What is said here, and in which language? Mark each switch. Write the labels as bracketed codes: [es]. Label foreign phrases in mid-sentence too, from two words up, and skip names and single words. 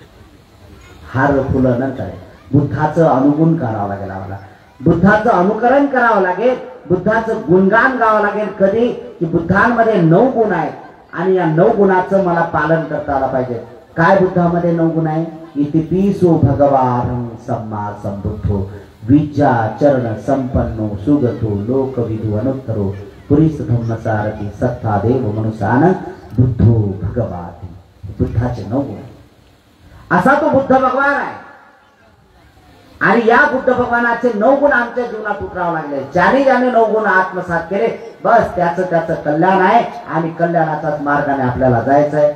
[mr] हार फुलं नंतर बुद्धाचं अनुगुण करावं लागेल. आम्हाला बुद्धाचं अनुकरण करावं लागेल, बुद्धाचं गुणगान गावं लागेल. कधी की बुद्धांमध्ये 9 गुण आहेत आणि या 9 गुणाचं मला पालन करता आलं पाहिजे. काय बुद्धामध्ये 9 गुण आहे? [pi] इतिपिसो भगवान सम्मा संबुद्धो विद्या चरण संपन्नो सुगतो लोकविदु अनुत्तरो पुरीस धम्मसारथी सत्ता देव मनुष्यान बुद्धो भगवान. [mr] बुद्धाचे 9 गुण, असा तो बुद्ध भगवान आहे. आणि या बुद्ध भगवानाचे 9 गुण आमच्या जीवनात उतरावं लागले. ज्याने 9 गुण आत्मसात केले बस त्याचं कल्याण आहे आणि कल्याणाचाच मार्गाने आपल्याला जायचं आहे.